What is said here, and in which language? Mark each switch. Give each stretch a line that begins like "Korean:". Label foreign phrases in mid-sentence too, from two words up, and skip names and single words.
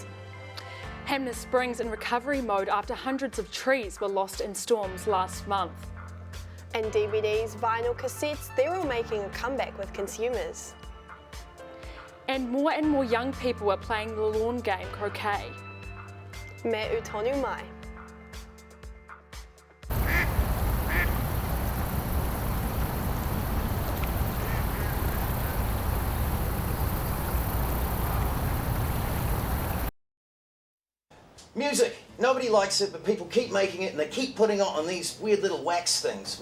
English: Hamner Springs in recovery mode after hundreds of trees were lost in storms last month. And DVDs, vinyl, cassettes, they're all making a comeback with consumers. And more young people are playing the lawn game croquet.
Māori: Me utonu mai.
English: Music. Nobody likes it, but people keep making it and they keep putting it on these weird little wax things.